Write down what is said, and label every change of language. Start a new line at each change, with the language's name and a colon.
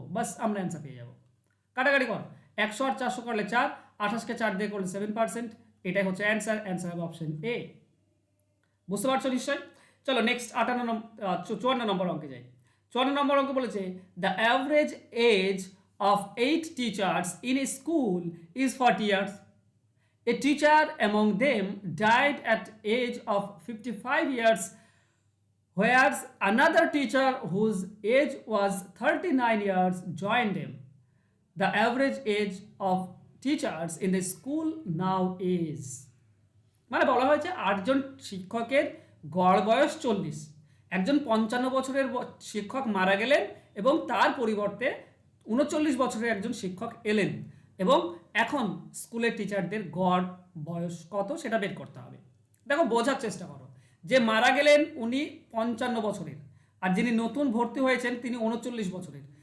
Bangla: বাস আমরা অ্যান্সার পেয়ে যাব। কাটাকাটি কর, 100 আর 400 করলে 4, 28কে 4 দিয়ে করলে 7%। এটাই হচ্ছে অ্যান্সার। অ্যান্সার হবে অপশন এ। বুঝতে পারছো নিশ্চয়? চলো নেক্সট 54 নম্বর অঙ্কে যাই। 54 নম্বর অঙ্ক বলেছে
English: The average age of 8 teachers in a school is 40 years. A teacher among them died at age of 55 years, whereas another teacher whose age was 39 years joined them. The average age of teachers in the school now is.
Bangla: মানে বলা হয়েছে 8জন শিক্ষকের গড় বয়স 40। একজন 55 বছরের শিক্ষক মারা গেলেন, এবং তার পরিবর্তে 39 বছরের একজন শিক্ষক এলেন, এবং এখন স্কুলের টিচারদের গড় বয়স কত সেটা বের করতে হবে। দেখো, বোঝার চেষ্টা করো, যে মারা গেলেন উনি 55 বছরের, আর যিনি নতুন ভর্তি হয়েছেন তিনি 39 বছরের।